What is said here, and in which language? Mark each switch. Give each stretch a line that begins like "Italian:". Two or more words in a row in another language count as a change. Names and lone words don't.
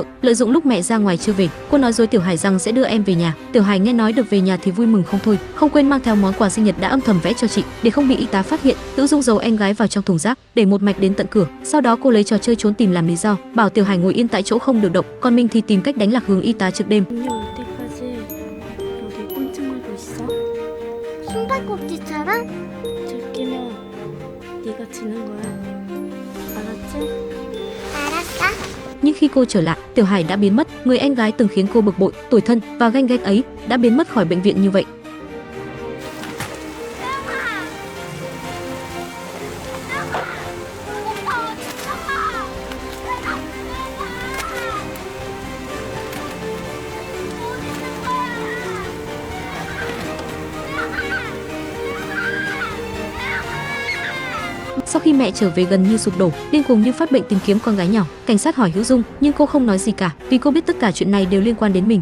Vietnamese: Lợi dụng lúc mẹ ra ngoài chưa về, cô nói dối Tiểu Hải rằng sẽ đưa em về nhà. Tiểu Hải nghe nói được về nhà thì vui mừng không thôi, không quên mang theo món quà sinh nhật đã âm thầm vẽ cho chị. Để không bị y tá phát hiện, Hữu Dung giấu em gái vào trong thùng rác, để một mạch đến tận cửa. Sau đó cô lấy trò chơi trốn tìm làm lý do, bảo Tiểu Hải ngồi yên tại chỗ không được động, còn mình thì tìm cách đánh lạc hướng y tá trước đêm.
Korean: 음료 올 때까지 여기 꽁충하고 있어. 숨발꼭질처럼? 들키면 네가 지는 거야. 알았지? 알았어.
Vietnamese: Nhưng khi cô trở lại, Tiểu Hải đã biến mất. Người em gái từng khiến cô bực bội, tủi thân và ganh ghét ấy đã biến mất khỏi bệnh viện như vậy. Sau khi mẹ trở về gần như sụp đổ, điên cuồng như phát bệnh tìm kiếm con gái nhỏ, cảnh sát hỏi Hữu Dung, nhưng cô không nói gì cả, vì cô biết tất cả chuyện này đều liên quan đến mình.